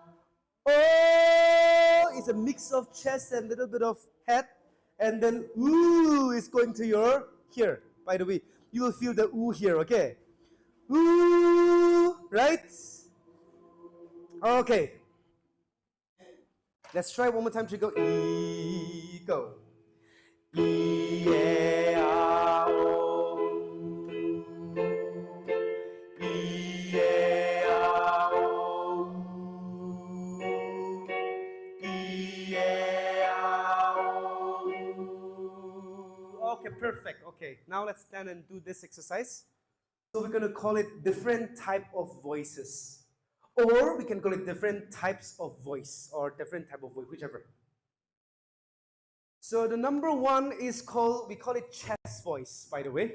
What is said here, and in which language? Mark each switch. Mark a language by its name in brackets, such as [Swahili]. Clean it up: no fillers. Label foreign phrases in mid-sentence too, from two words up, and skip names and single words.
[English] O is a mix of chest and a little bit of head. And then ooh is going to your here. By the way, you will feel the ooh here, okay? Ooh, right? Okay. Let's try one more time to go. E, go. E, A, O. E, A, O. E, A, O. Okay, perfect. Okay, now let's stand and do this exercise. So we're going to call it different type of voices. Or we can call it different types of voice or different type of voice, whichever. So the number one is called, we call it chest voice, by the way.